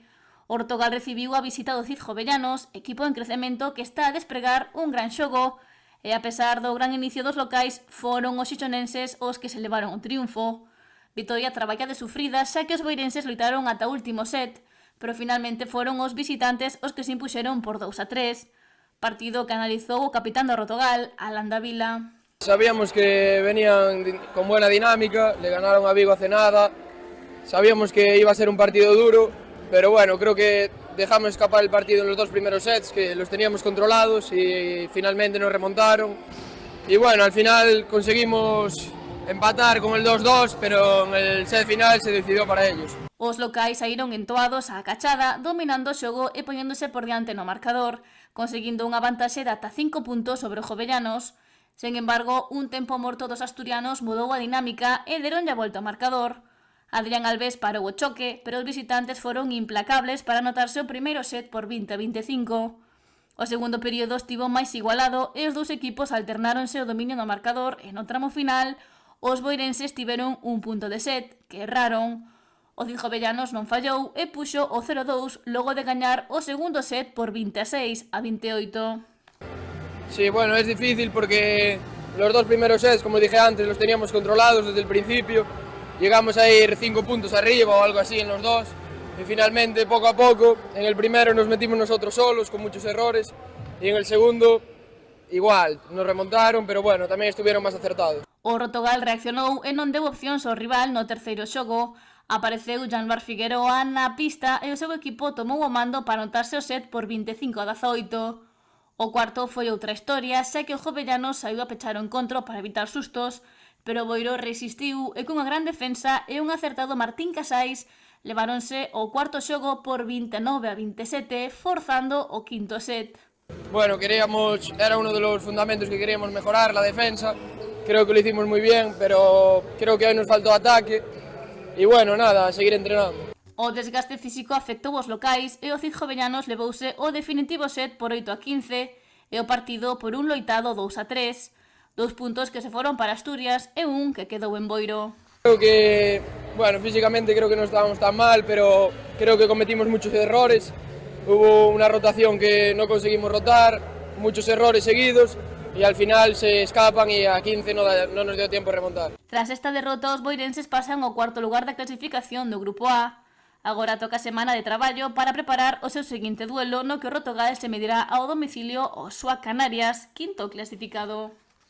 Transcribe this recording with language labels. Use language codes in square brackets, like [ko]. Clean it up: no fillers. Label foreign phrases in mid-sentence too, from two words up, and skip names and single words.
[gl] O Rotogal recibiu a visita do Cid Jovellanos, equipo en crecemento que está a despregar un gran xogo, e a pesar do gran inicio dos locais, foron os xixonenses os que se levaron o triunfo. Vitoria traballa de sufrida, xa que os boirenses loitaron ata o último set, pero finalmente foron os visitantes os que se impuxeron por 2-3, partido que analizou o capitán do Rotogal, Alan Davila. [es] Sabíamos que venían con buena dinámica, le ganaron a Vigo hace nada, sabíamos que iba a ser un partido duro, pero bueno, creo que dejamos escapar el partido en los dos primeros sets, que los teníamos controlados y finalmente nos remontaron. Y bueno, al final conseguimos empatar con el 2-2, pero en el set final se decidió para ellos. [gl] Os locais saíron entoados á cachada, dominando o xogo e poñéndose por diante no marcador, conseguindo unha vantaxe de ata 5 puntos sobre os jovellanos. Sen embargo, un tempo morto dos asturianos mudou a dinámica e deronlle a volta ao marcador. Adrián Alves parou o choque, pero os visitantes foron implacables para anotarse o primeiro set por 20-25. O segundo período estivo máis igualado e os dous equipos alternáronse o dominio no marcador e no tramo final os boirenses tiveron un punto de set, que erraron. O Cid Jovellanos non fallou e puxo o 0-2 logo de gañar o segundo set por 26-28. [es] Sí, bueno, es difícil porque los dos primeros sets, como dije antes, los teníamos controlados desde el principio. Llegamos a ir 5 puntos arriba o algo así en los dos. Y finalmente, poco a poco, en el primero nos metimos nosotros solos con muchos errores. Y en el segundo, igual, nos remontaron, pero bueno, tamén estuvieron máis acertados. [gl] O Rotogal reaccionou e non deu opcións ao rival no terceiro xogo. Apareceu Janvar Figueroa na pista e o seu equipo tomou o mando para anotarse o set por 25-18. O cuarto foi outra historia, xa que o Jovellanos saiu a pechar o encontro para evitar sustos, pero o Boiro resistiu e cunha gran defensa e un acertado Martín Casais leváronse o cuarto xogo por 29-27, forzando o quinto set. [es] Bueno, era uno de los fundamentos que queríamos mejorar, la defensa. Creo que lo hicimos muy bien, pero creo que hoy nos faltó ataque. Y bueno, nada, a seguir entrenando. [gl] O desgaste físico afectou os locais e o Cid Jovellanos levouse o definitivo set por 8-15 e o partido por un loitado 2-3. 2 puntos que se foron para Asturias e un que quedou en Boiro. [es] Creo que, bueno, físicamente creo que no estábamos tan mal, pero creo que cometimos muchos errores. Hubo una rotación que no conseguimos rotar, muchos errores seguidos y al final se escapan y a 15 no nos dio tiempo de remontar. [gl] Tras esta derrota, os boirenses pasan ao cuarto lugar da clasificación do Grupo A. Agora toca semana de traballo para preparar o seu seguinte duelo no que o Rotogal se medirá ao domicilio ao SUA Canarias, quinto clasificado.